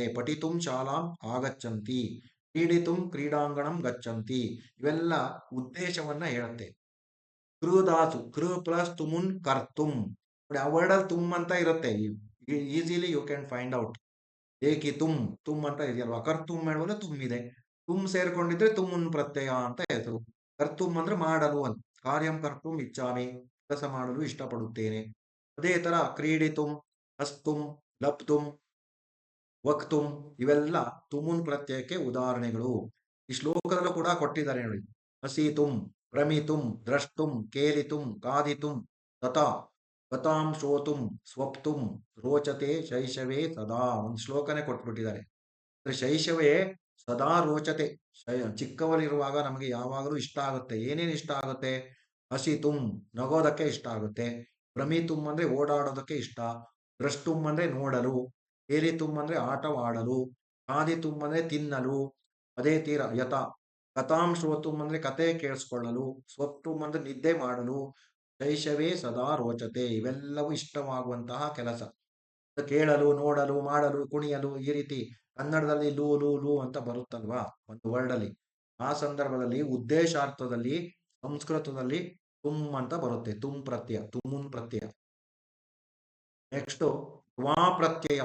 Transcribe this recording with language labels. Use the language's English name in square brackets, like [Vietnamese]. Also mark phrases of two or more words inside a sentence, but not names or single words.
[Sanskrit] ಪಠಿತುಂ ಶಾಲಾಂ ಆಗಚ್ಚಂತಿ, ಕ್ರೀಡಿತುಂ ಕ್ರೀಡಾಂಗಣಂ ಗಚ್ಚಂತಿ, [Kannada] ಇವೆಲ್ಲ ಉದ್ದೇಶವನ್ನ ಹೇಳುತ್ತೆ. ಕೃದಾಸು, ಕೃ ಪ್ಲಸ್ ತುಮುನ್ ಕರ್ತುಂ. ನೋಡಿ, ಆ ವರ್ಡ್ ಅಲ್ಲಿ ತುಮ್ ಅಂತ ಇರುತ್ತೆ. [English] easily you can find out. [Kannada] ಏಕಿ ತುಮ್ ಅಂತ ಇದೆಯಲ್ವಾ, ಕರ್ತುಂ ಹೇಳುವಲ್ಲ ತುಮ್ ಇದೆ. ತುಮ್ ಸೇರ್ಕೊಂಡಿದ್ರೆ ತುಮುನ್ ಪ್ರತ್ಯಯ ಅಂತ ಹೆಸರು. ಕರ್ತುಂ ಅಂದ್ರೆ ಮಾಡಲು ಅಂತ. [Sanskrit] ಕಾರ್ಯಂ ಕರ್ತುಂ ಇಚ್ಛಾಮಿ, [Kannada] ಕೆಲಸ ಮಾಡಲು ಇಷ್ಟಪಡುತ್ತೇನೆ. ಅದೇ ತರ ಕ್ರೀಡಿತುಂ, ಹಸ್ತುಂ, ಲಪ್ತುಂ, ವಕ್ತುಂ, ಇವೆಲ್ಲ ತುಮುನ್ ಪ್ರತ್ಯಯಕ್ಕೆ ಉದಾಹರಣೆಗಳು. ಈ ಶ್ಲೋಕದಲ್ಲೂ ಕೂಡ ಕೊಟ್ಟಿದ್ದಾರೆ ನೋಡಿ. [Sanskrit] ಹಸೀತುಂ, ಪ್ರಮಿತುಂ, ದ್ರಷ್ಟುಂ, ಕೇಲಿತುಂ, ಕಾದಿತುಂ, ತಥಾ ಗತಾಂ ಶೋತುಂ, ಸ್ವಪ್ತುಂ, ರೋಚತೆ ಶೈಶವೇ ಸದಾ. [Kannada] ಒಂದು ಶ್ಲೋಕನೇ ಕೊಟ್ಬಿಟ್ಟಿದ್ದಾರೆ. ಅಂದ್ರೆ [Sanskrit] ಶೈಶವೇ ಸದಾ ರೋಚತೆ, [Kannada] ಚಿಕ್ಕವರಿರುವಾಗ ನಮಗೆ ಯಾವಾಗಲೂ ಇಷ್ಟ ಆಗುತ್ತೆ. ಏನೇನು ಇಷ್ಟ ಆಗುತ್ತೆ? ಹಸಿತುಂ, ನಗೋದಕ್ಕೆ ಇಷ್ಟ ಆಗುತ್ತೆ. ಭ್ರಮಿತುಂ ಅಂದ್ರೆ ಓಡಾಡೋದಕ್ಕೆ ಇಷ್ಟ. ದ್ರಷ್ಟುಂ ಅಂದ್ರೆ ನೋಡಲು. ಕೇಲಿತುಂ ಅಂದ್ರೆ ಆಟವಾಡಲು. ಕಾದಿತುಂ ಅಂದ್ರೆ ತಿನ್ನಲು. ಅದೇ ತೀರ ಯಥ. [Sanskrit] ಕಥಾಂ ಶ್ರೋತುಂ [Kannada] ಅಂದ್ರೆ ಕತೆ ಕೇಳಿಸ್ಕೊಳ್ಳಲು. ಸ್ವಪ್ತುಂ ಅಂದ್ರೆ ನಿದ್ದೆ ಮಾಡಲು. [Sanskrit] ಶೈಶವೇ ಸದಾ ರೋಚತೆ, [Kannada] ಇವೆಲ್ಲವೂ ಇಷ್ಟವಾಗುವಂತಹ ಕೆಲಸ. ಕೇಳಲು, ನೋಡಲು, ಮಾಡಲು, ಕುಣಿಯಲು, ಈ ರೀತಿ ಕನ್ನಡದಲ್ಲಿ ಲೂ ಲೂ ಲೂ ಅಂತ ಬರುತ್ತಲ್ವಾ ಒಂದು ವರ್ಡ್ ಅಲ್ಲಿ. ಆ ಸಂದರ್ಭದಲ್ಲಿ ಉದ್ದೇಶಾರ್ಥದಲ್ಲಿ ಸಂಸ್ಕೃತದಲ್ಲಿ ತುಮ್ ಅಂತ ಬರುತ್ತೆ. ತುಮ್ ಪ್ರತ್ಯಯ, ತುಮುನ್ ಪ್ರತ್ಯಯ. ನೆಕ್ಸ್ಟ್ ತ್ವಾ ಪ್ರತ್ಯಯ.